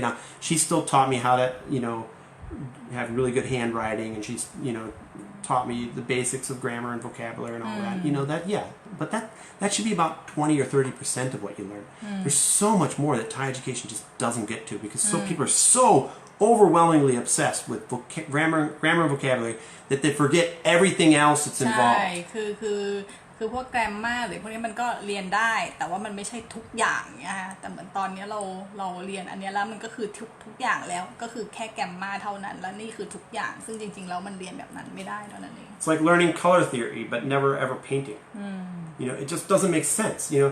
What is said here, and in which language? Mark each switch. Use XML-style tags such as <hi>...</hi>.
<en>Now, she still taught me how to, have really good handwriting, and she's, taught me the basics of grammar and vocabulary and all that. But that should be about 20 or 30% of what you learn. There's so much more that Thai education just doesn't get to because people are so overwhelmingly obsessed with grammar and vocabulary that they forget everything else that's involved.</en> <th>ใช่คือพวกแกรมมาหรือพวกนี้มันก็เรียนได้แต่ว่ามันไม่ใช่ทุกอย่างนะคะแต่เหมือนตอนนี้เราเรียนอันนี้แล้วมันก็คือทุกอย่างแล้วก็คือแค่แกรมมาเท่านั้นแล้วนี่คือทุกอย่างซึ่งจริงๆแล้วมันเรียนแบบนั้นไม่ได้เท่านั้นเอง</th> <en>It's like learning color theory but never ever painting. It just doesn't make sense.</en>